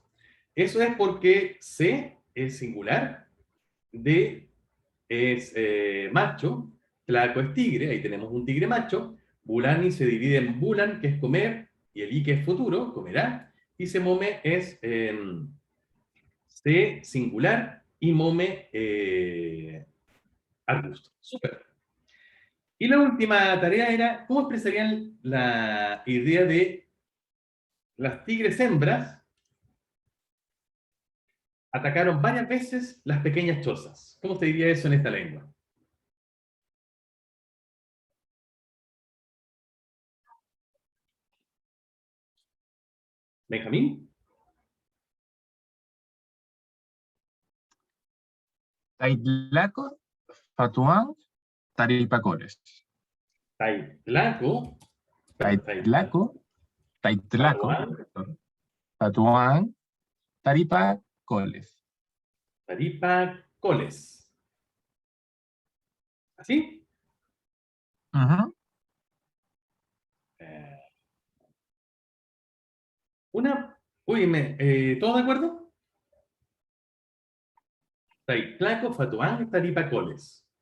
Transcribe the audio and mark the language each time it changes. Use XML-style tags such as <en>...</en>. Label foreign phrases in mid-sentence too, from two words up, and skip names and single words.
<es>Eso es porque C es singular, D es macho, tlaco es tigre, ahí tenemos un tigre macho, bulani se divide en bulan, que es comer, y el i, que es futuro, comerá, y se mome es C singular y mome arbusto. Súper. Y la última tarea era, ¿cómo expresarían la idea de las tigres hembras atacaron varias veces las pequeñas chozas? ¿Cómo se diría eso en esta lengua? ¿Benjamín? Taitlaco, Fatuán, Taripacores. Taitlaco, Taitlaco, Fatuán, Fatuán, Taripacoles. Taripacoles. ¿Así? Ujú. Eh, ¿todos de acuerdo? Taitlaco, Fatuán, Taripacoles.</es>